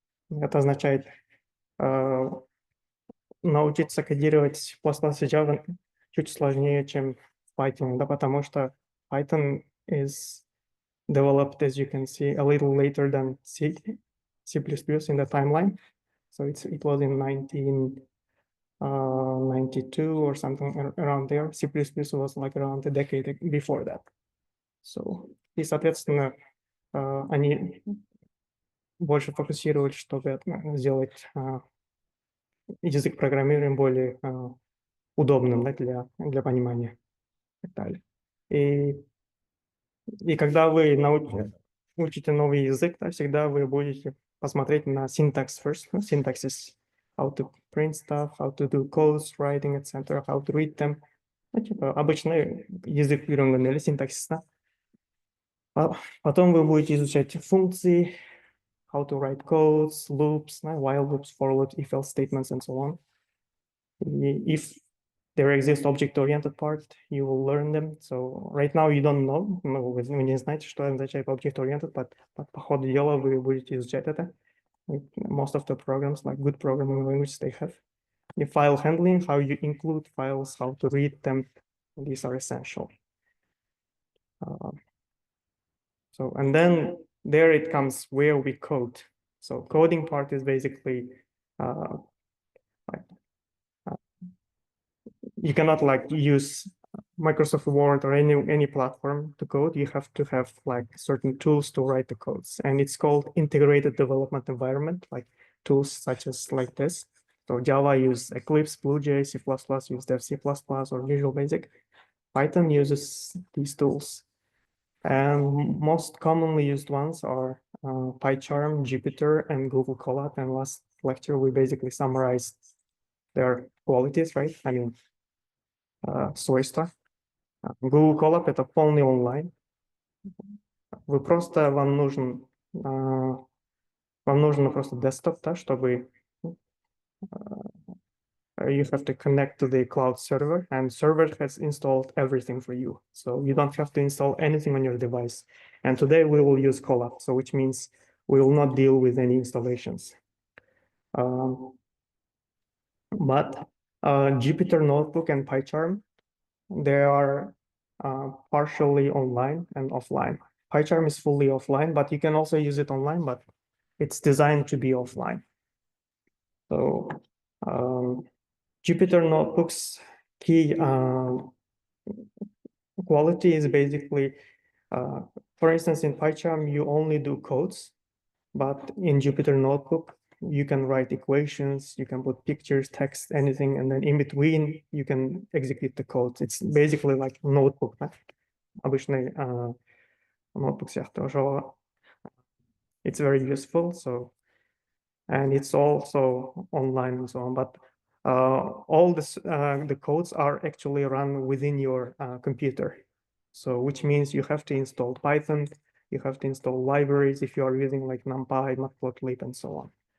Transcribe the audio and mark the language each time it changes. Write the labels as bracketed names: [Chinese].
[Russian] Это означает научиться кодировать C++ и Java чуть сложнее, чем в Python, да, потому что [English] Python is developed, as you can see, a little later than C++ in the timeline. So it was in 1992 or something around there. C++ was like around a decade before that. [Russian] So, и, соответственно, они больше фокусировались, чтобы сделать язык программирования более удобным, да, для понимания и так далее. И когда вы учите новый язык, да, всегда вы будете посмотреть на [English] syntax first. Syntax is how to print stuff, how to do codes, writing, etc., how to read them. [Russian] Обычный язык Python или синтаксис. Потом вы будете изучать функции, [English] how to write codes, loops, while loops, for loops, if else statements, and so on. И there exists object-oriented part, you will learn them. So right now you don't know, [Russian] ну, вы не знаете, что означает object-oriented, but по ходу дела вы будете изучать это. [English] Most of the programs, like good programming languages, they have the file handling, how you include files, how to read them. These are essential. So, and then there it comes where we code. So coding part is basically you cannot like use Microsoft Word or any platform to code. You have to have like certain tools to write the codes, and it's called integrated development environment, like tools such as like this. So Java use Eclipse, BlueJay, C++ use Dev C++ or Visual Basic. Python uses these tools. And most commonly used ones are PyCharm, Jupyter, and Google Colab. And last lecture, we basically summarized their qualities, right? I mean, свойства. [Russian] Google Colab — это полный онлайн. Вам нужен просто desktop, да, чтобы [English] you have to connect to the cloud server, and server has installed everything for you. So you don't have to install anything on your device. And today we will use Colab, so which means we will not deal with any installations. But Jupyter Notebook and PyCharm, they are partially online and offline. PyCharm is fully offline, but you can also use it online, but it's designed to be offline. So Jupyter Notebook's key quality is basically, for instance, in PyCharm, you only do codes, but in Jupyter Notebook, you can write equations, you can put pictures, text, anything, and then in between, you can execute the code. It's basically like notebook, да? [Kazakh] Обычный notebook сияқты. [English] It's very useful, so, and it's also online and so on, but all this, the codes are actually run within your computer. So which means you have to install Python, you have to install libraries if you are using like NumPy, Matplotlib, and so on.